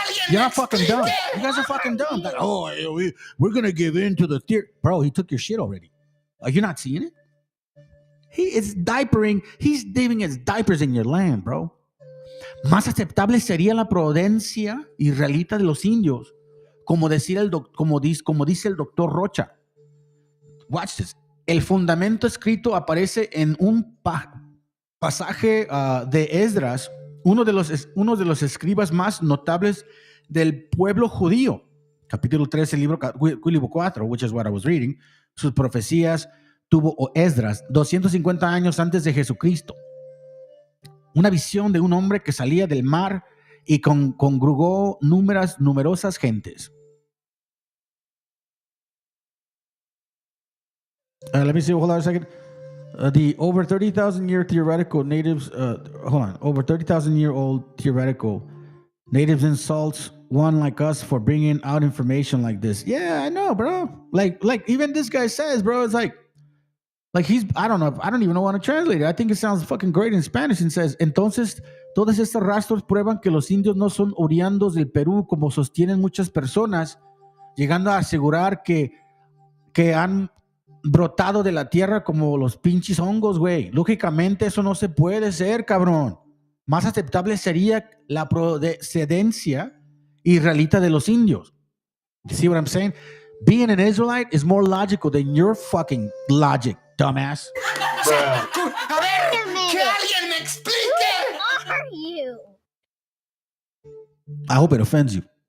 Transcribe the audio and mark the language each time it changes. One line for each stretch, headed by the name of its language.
English: You're not fucking dumb. You guys are fucking dumb. Like, we're going to give in to the theory. Bro, he took your shit already. Are you not seeing it? He is diapering. He's leaving his diapers in your land, bro.
Spanish: Más aceptable sería la prudencia israelita de los indios, como dice el doctor Rocha.
English: Watch this.
Spanish: El fundamento escrito aparece en un pasaje de Esdras, uno de los escribas más notables del pueblo judío. Capítulo 3, libro 4,
English: which is what I was reading.
Spanish: Sus profecías tuvo Esdras 250 años antes de Jesucristo. Una visión de un hombre que salía del mar y congregó numerosas gentes.
English: Let me see, hold on a second. The over 30,000 year theoretical natives, over 30,000 year old theoretical natives insults one like us for bringing out information like this. Yeah, I know, bro. Like even this guy says, bro, it's like I don't even know how to translate it. I think it sounds fucking great in Spanish and says,
Spanish: entonces, todos estos rastros prueban que los indios no son oriundos del Perú, como sostienen muchas personas, llegando a asegurar que que han brotado de la tierra como los pinches hongos, güey. Lógicamente eso no se puede ser, cabrón. Más aceptable sería la procedencia israelita de los indios.
English: You see what I'm saying? Being an Israelite is more logical than your fucking logic, dumbass.
Spanish: A ver, que alguien me explique.
English: Who are you? I hope it offends you.